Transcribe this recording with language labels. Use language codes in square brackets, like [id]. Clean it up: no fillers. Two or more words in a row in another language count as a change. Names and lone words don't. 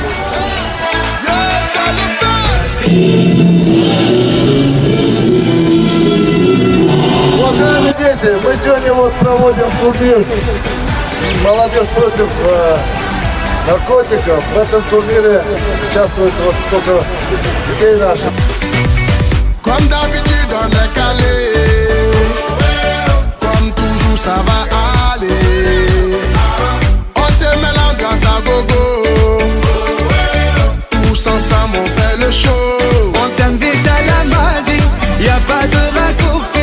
[ru] Уважаемые дети, мы сегодня вот проводим турнир «Молодежь против наркотиков». В этом турнире участвует вот столько детей наших. [fr] Comme d'habitude on est calé, comme toujours ça va aller. On te met l'ambiance à gogo, tous ensemble on fait le show. On t'invite à la magie, y a pas de raccourci.